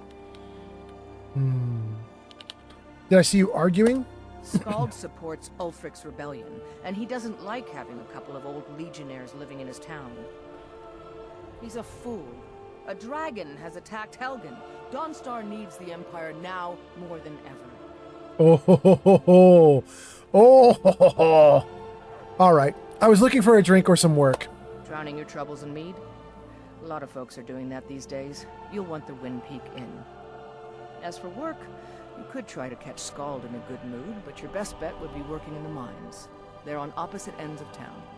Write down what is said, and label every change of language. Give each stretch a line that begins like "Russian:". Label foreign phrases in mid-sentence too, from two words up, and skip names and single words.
English: Did I see you arguing? Skald supports Ulfric's rebellion, and he doesn't like having a couple of old legionnaires living in his town. He's a fool. A dragon has attacked Helgen. Dawnstar needs the Empire now more than ever. Oh, ho, ho, ho, ho. Oh, ho, ho, ho. All right. I was looking for a drink or some work. Drowning your troubles in mead? A lot of folks are doing that these days. You'll want the Wind Peak Inn. As for work, you could try to catch Skald in a good mood, but your best bet would be working in the mines. They're on opposite ends of town.